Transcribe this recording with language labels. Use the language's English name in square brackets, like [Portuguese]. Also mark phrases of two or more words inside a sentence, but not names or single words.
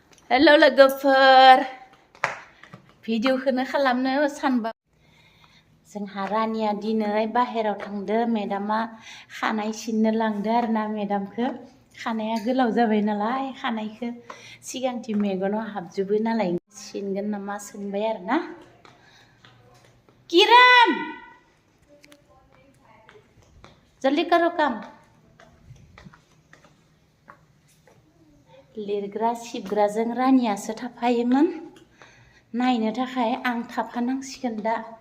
[Bodo] हेलौ लोगोफोर भिडिअखौनो खालामनो सानबाय जोंहा रानिया दिनै बाहेराव थांदो मेडामा खानाय सिननो लांदो आरोना मेडामखौ खानाया गोलाव जाबाय नालाय खानायखौ सिगांथि मेगनाव हाबजोबो नालाय सिनगोन नामा सोंबाय आरोना किरण [Hindi] जल्दी करो काम [Bodo] लिरग्रा सिबग्राजों रानियासो थाफायोमोन नायनो थाखाय आं थाफानांसिगोन दा